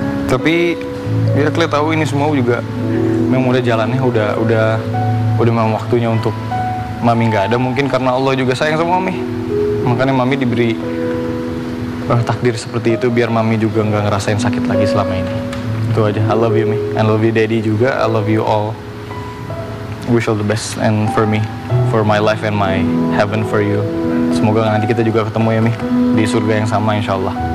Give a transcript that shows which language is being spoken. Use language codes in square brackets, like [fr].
[id] Tapi ya Clay tahu ini semua juga memang udah jalannya, udah memang waktunya untuk mami nggak ada. Mungkin karena Allah juga sayang sama mami, makanya mami diberi takdir seperti itu biar mami juga nggak ngerasain sakit lagi selama ini. Itu aja. [en] I love you, Mi. I love you, Daddy juga. I love you all. Wish all the best and for me, for my life and my heaven for you. [id] Semoga nanti kita juga ketemu ya, Mi, di surga yang sama, insya Allah.